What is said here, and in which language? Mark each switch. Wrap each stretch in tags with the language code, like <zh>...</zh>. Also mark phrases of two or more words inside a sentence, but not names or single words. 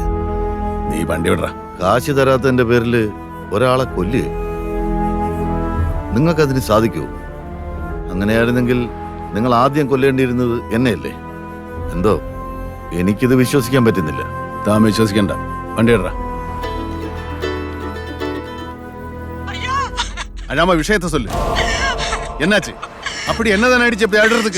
<ml>നീ വണ്ടി വിടറ. കാശ് തരാത്തതിന്റെ പേരില് ഒരാളെ കൊല്ലുക നിങ്ങൾക്കതിന് സാധിക്കുമോ? അങ്ങനെയായിരുന്നെങ്കിൽ നിങ്ങൾ ആദ്യം കൊല്ലേണ്ടിയിരുന്നത് എന്നെയല്ലേ? എന്തോ എനിക്കിത് വിശ്വസിക്കാൻ പറ്റുന്നില്ല. താൻ വിശ്വസിക്കണ്ട. വണ്ടി വിടറ.</ml> <ta>அழாம விஷயத்த சொல்லு. என்னாச்சு? அப்படி என்னதான் ஆயிடுச்சு அப்படி ஆடுறதுக்கு?</ta>